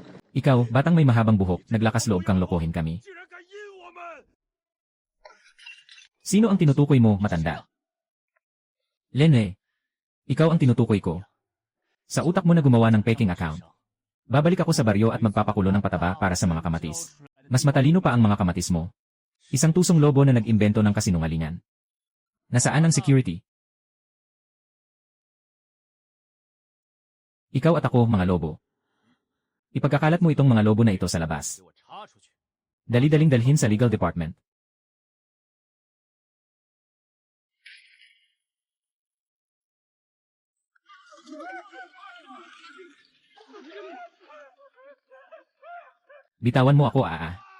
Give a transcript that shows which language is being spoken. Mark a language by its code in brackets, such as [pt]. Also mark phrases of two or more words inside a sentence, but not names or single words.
[tl] Ikaw, batang may mahabang buhok, naglakas loob kang lokohin kami. [zh] 竟然敢阴我们！ [tl] Sino ang tinutukoy mo, matanda? Lene. Ikaw ang tinutukoy ko. Sa utak mo na gumawa ng peking account. Babalik ako sa baryo at magpapakulo ng pataba para sa mga kamatis. Mas matalino pa ang mga kamatis mo. Isang tusong lobo na nag-imbento ng kasinungalingan. Nasaan ang security? Ikaw at ako, mga lobo. Ipagkakalat mo itong mga lobo na ito sa labas. [zh] 给我插出去！ [tl] Dali-daling dalhin sa legal department. Bitawan mo ako, Aa.